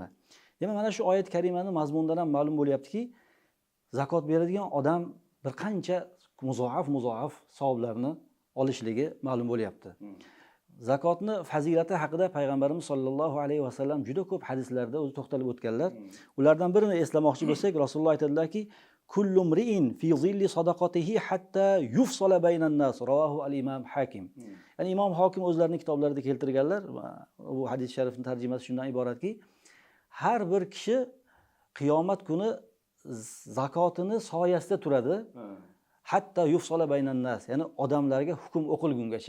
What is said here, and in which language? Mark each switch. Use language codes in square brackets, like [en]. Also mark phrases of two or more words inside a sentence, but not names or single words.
[uz] Demak, mana shu oyat karimani mazmundan ham ma'lum bo'lyaptiki, zakot beradigan odam bir qancha muzoaf savoblarni olishligi ma'lum bo'lyapti. Zakotni fazilati haqida payg'ambarimiz [ar] صلى الله عليه وسلم [uz] juda ko'p hadislarda o'zi to'xtalib o'tganlar. Ulardan birini eslamoqchi bo'lsak, Rasululloh aytadilarki, [ar] كل امرئ في ظل صدقته حتى يفصل بين الناس، رواه الإمام الحاكم. [uz] Ya'ni Imom Hokim o'zlarining kitoblarida keltirganlar. Bu hadis sharifning tarjimasi shundan iboratki, har bir kishi qiyomat kuni zakotini soyasida turadi. [ar] حتى يفصل بين الناس, [uz] ya'ni odamlarga hukm o'qilgungacha.